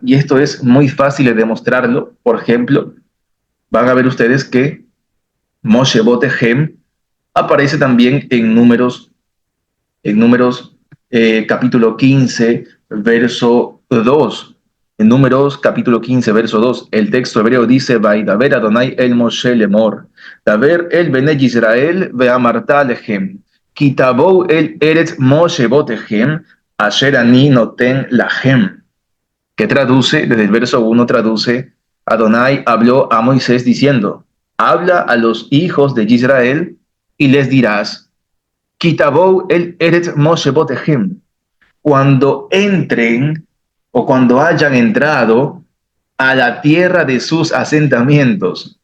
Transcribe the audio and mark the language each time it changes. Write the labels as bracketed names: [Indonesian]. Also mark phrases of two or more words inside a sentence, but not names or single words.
[Spanish] Y esto es muy fácil de demostrarlo. Por ejemplo, van a ver ustedes que [Hebrew] מושבותיכם [Spanish] aparece también en números capítulo 15, verso 2. En Números capítulo 15, verso 2, el texto hebreo dice, [Hebrew] וידבר אדוני אל משה לאמר דבר אל בני ישראל ואמרת להם כי תבאו אל ארץ מושבותיכם אשר אני נתן לכם. [Spanish] Que traduce, desde el verso 1 traduce, Adonai habló a Moisés diciendo, habla a los hijos de Israel y les dirás, [Hebrew] כי תבאו אל ארץ מושבותיכם, [Spanish] cuando entren o cuando hayan entrado a la tierra de sus asentamientos.